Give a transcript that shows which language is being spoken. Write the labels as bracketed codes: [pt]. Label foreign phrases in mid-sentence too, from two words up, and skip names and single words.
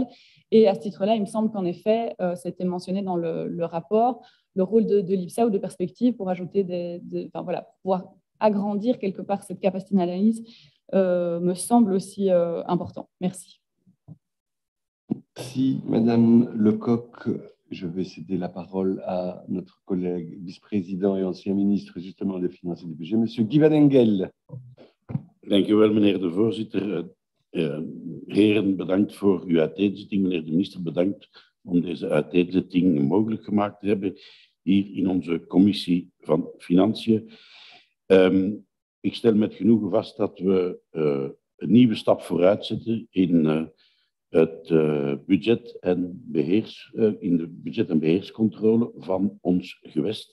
[fr] Et à ce titre-là, il me semble qu'en effet, c'était mentionné dans le rapport, le rôle de l'IPSA ou de perspective pour ajouter pouvoir agrandir quelque part cette capacité d'analyse me semble aussi important. Merci. Merci, Madame Lecoq. Je vais céder la parole à notre collègue vice-président et ancien ministre justement des Finances et du Budget, Monsieur Guy van Engel. [nl] Dank u wel, meneer de voorzitter. Heren, bedankt voor uw uiteenzetting. Meneer de minister, bedankt om deze uiteenzetting mogelijk gemaakt te hebben hier in onze commissie van Financiën. Ik stel met genoegen vast dat we een nieuwe stap vooruit zetten in het budget en in de budget- en beheerscontrole van ons gewest.